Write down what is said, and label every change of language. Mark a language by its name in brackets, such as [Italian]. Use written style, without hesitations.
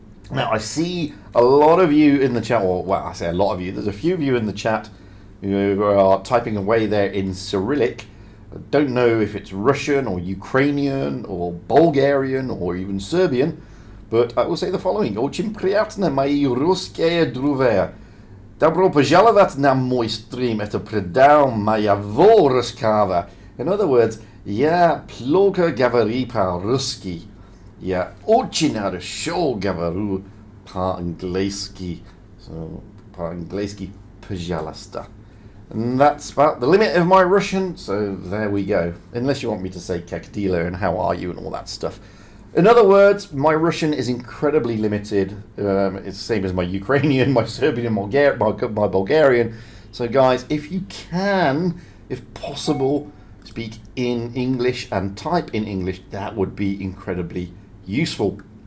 [English] Now I see a lot of you in the chat. Well, I say a lot of you. There's a few of you in the chat who are typing away there in Cyrillic. I don't know if it's Russian or Ukrainian or Bulgarian or even Serbian. But I will say the following. [Russian] Очень приятно, мои русские друзья. Добро пожаловать на мой стрим. Это предел моего рассказа. [English] In other words, [Russian] я плохо говорю по-русски. Я очень хорошо говорю по-английски. So, по-английски, пожалуйста. [English] And that's about the limit of my Russian, so there we go. Unless you want me to say [Russian] как дела [English] and how are you and all that stuff. In other words, my Russian is incredibly limited. It's the same as my Ukrainian, my Serbian, my Bulgarian. So guys, if you can, if possible, speak in English and type in English, that would be incredibly useful.